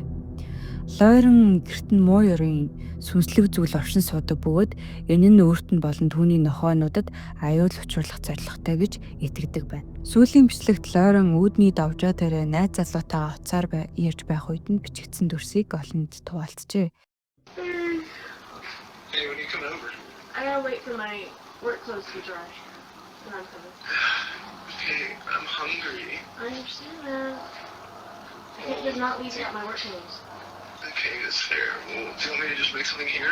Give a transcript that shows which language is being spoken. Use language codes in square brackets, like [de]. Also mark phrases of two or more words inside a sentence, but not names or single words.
[mn] Лойрен гэрт нь муу ёрын сүнслэг зүйл оршин суудаг бөгөөд энэ нь өөрт нь болон түүний нохоонуудад аюул учруулах зорилготой гэж итгэдэг байна. Сүүлийн бичлэгт Лойрен үүдний давжаа дээрээ найз залуутайгаа уцаар ярьж байх үед нь бичигдсэн дүрсийг олонд хуваалцжээ. [en] Hey, when you gotta wait for my work clothes to dry. And I'm coming. Okay, I'm hungry. I understand that. I can't just not leave without my work clothes. Okay, that's fair. Well, do you want me to just make something here?